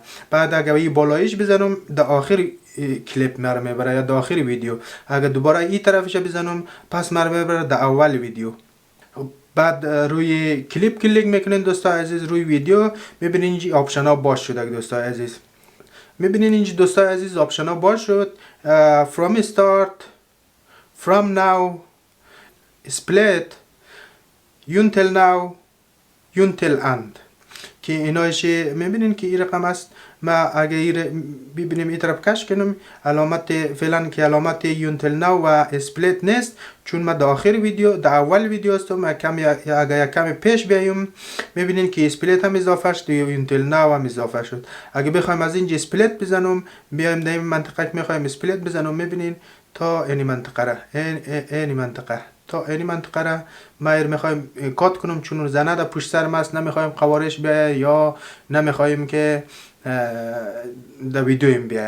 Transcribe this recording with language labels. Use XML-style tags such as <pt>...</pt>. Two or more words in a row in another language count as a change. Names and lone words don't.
<fa>بعد اگر این بالایش بزنم در آخر کلیپ مرا میبره یا در آخر ویدیو. اگر دوباره این طرفش بزنم پس مرا میبره در اول ویدیو. بعد روی کلیپ کلیک میکنین دوستای عزیز، روی ویدیو میبینین اینجا آپشن ها باز شده دوستای عزیز. میبینین اینجا دوستای عزیز آپشن ها باز شد.</fa> <en>from start، from now، split، until now، until end</en> <fa>که اینایش میبینین که این رقم است. ما اگه این ببینیم این طرف کش کنم علامت فعلا که علامت</fa> <en>until now</en> <fa>و split نیست، چون ما در آخر ویدیو در اول ویدیو هستم. اگه کمی پیش بیایم میبینین که split هم اضافه شد و</fa> <en>until now</en> <fa>هم اضافه شد. اگه بخوایم از اینجا split بزنم بیایم در این منطقه که میخوایم split بزنم میبینین تا این منطقه را این منطقه تا این منطقه را ما میخوایم کات کنم، چون زنه در پشت سر ما است، نمیخوایم قوارش بیایه یا نمیخوایم که در ویدیو این بیایه.</fa>